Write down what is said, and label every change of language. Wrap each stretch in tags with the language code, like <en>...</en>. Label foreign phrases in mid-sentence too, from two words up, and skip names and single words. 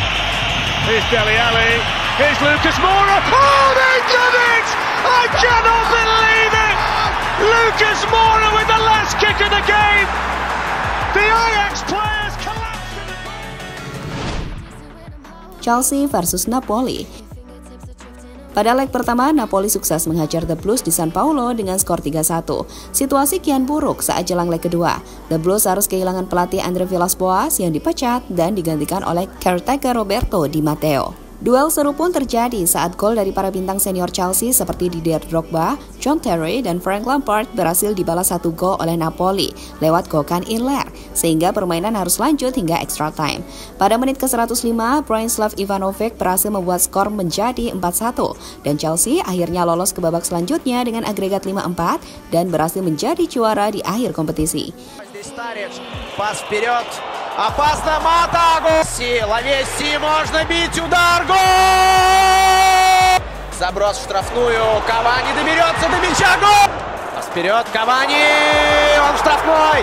<en>Here's Dele Alli, here's Lucas Moura, oh, they've done it! I cannot believe it! Lucas Moura with the last kick of the game. The Ajax players collapsed. Chelsea versus Napoli.</en> <id>Pada leg pertama, Napoli sukses menghajar The Blues di San Paulo dengan skor 3-1. Situasi kian buruk saat jelang leg kedua. The Blues harus kehilangan pelatih Andre Villas-Boas yang dipecat dan digantikan oleh caretaker Roberto Di Matteo. Duel seru pun terjadi saat gol dari para bintang senior Chelsea seperti Didier Drogba, John Terry, dan Frank Lampard berhasil dibalas 1 gol oleh Napoli lewat Gökhan Inler, sehingga permainan harus lanjut hingga</id> <en>extra time.</en> <id>Pada menit ke-105, Branislav Ivanovic berhasil membuat skor menjadi 4-1, dan Chelsea akhirnya lolos ke babak selanjutnya dengan agregat 5-4 dan berhasil menjadi juara di akhir kompetisi.</id> <ru>Пас вперед. Опасно, Мата! Гол! Лавеси, можно бить, удар! Гол! Заброс в штрафную. Кавани доберется до мяча. Гол! Пас вперед, Кавани! Он в штрафной!</ru>